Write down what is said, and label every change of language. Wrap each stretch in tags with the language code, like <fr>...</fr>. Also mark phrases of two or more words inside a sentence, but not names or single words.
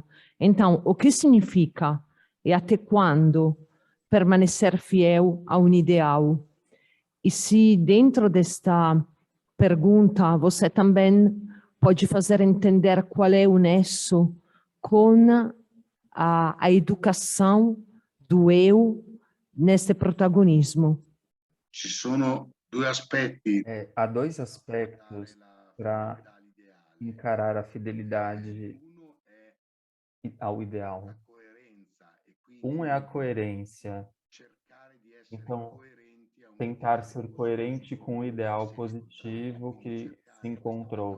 <pt>Então, o que significa e até quando permanecer fiel a um ideal? E se dentro desta pergunta você também pode fazer entender qual é o nesso com a educação do eu nesse protagonismo.</pt> <it>Ci sono due aspetti</it> <pt>Há dois aspectos para encarar a fidelidade ao ideal. Um é a coerência. Então, tentar ser coerente com o ideal positivo que se encontrou.</pt>